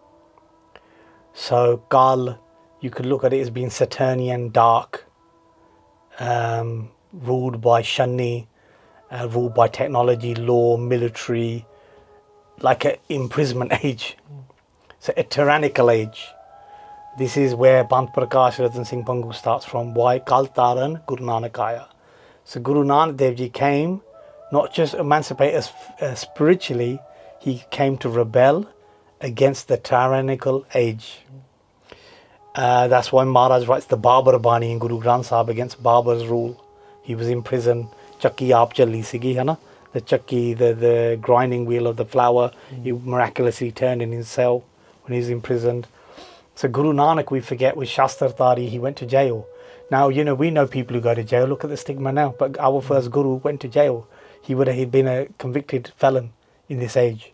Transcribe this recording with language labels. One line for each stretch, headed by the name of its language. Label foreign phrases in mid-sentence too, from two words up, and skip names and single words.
English: So Kal, you could look at it as being Saturnian, dark, ruled by Shani, ruled by technology, law, military, like an imprisonment age. So a tyrannical age. This is where Bant Prakash Ratan Singh Pangu starts from. Why?
Punjabi: ਕਲ ਤਾਰਣ ਗੁਰੂ ਨਾਨਕ ਆਇਆ.
English: So Guru Nanak Dev Ji came not just emancipate us spiritually, he came to rebel against the tyrannical age. That's why Maharaj writes the Babar Bani in Guru Granth Sahib against Babar's rule. He was in prison.
Punjabi: ਚੱਕੀ ਆਪ ਚੱਲੀ ਸੀਗੀ,
English: the chakki, the grinding wheel of the flour, he miraculously turned in his cell when he was imprisoned. So Guru Nanak, we forget, was Shastrtari. He went to jail. Now, we know people who go to jail. Look at the stigma now. But our first Guru went to jail. He would have been a convicted felon in this age.